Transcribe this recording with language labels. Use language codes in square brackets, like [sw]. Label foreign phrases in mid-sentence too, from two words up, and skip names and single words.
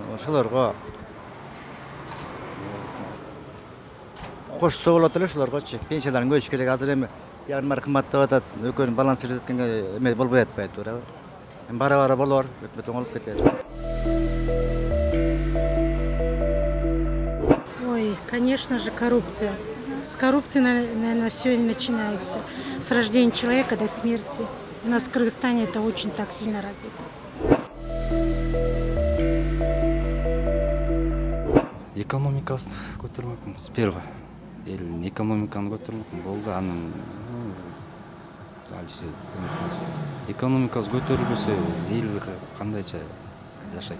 [ky] Ошолорго кошсо болот эле, ошолоргочу пенсияларын көбөйтүш керек. Азыр эми баары кымбаттап атат, экөөнү баланс эреткенге эме болбой атпайт, туурабы? Бара-бара болор, өтмөт оңолуп кетер. Ой, [ru] конечно же, коррупция. С коррупции, наверное, все и начинается. С рождения человека до смерти. У нас в Кыргызстане это очень так сильно развито. [ky] Экономикасы көтөрмөкмүн. Сперва элдин экономиканы көтөрмөкмүн. Болду, анын экономикасы көтөрүлбөсө эл кандайча жашайт?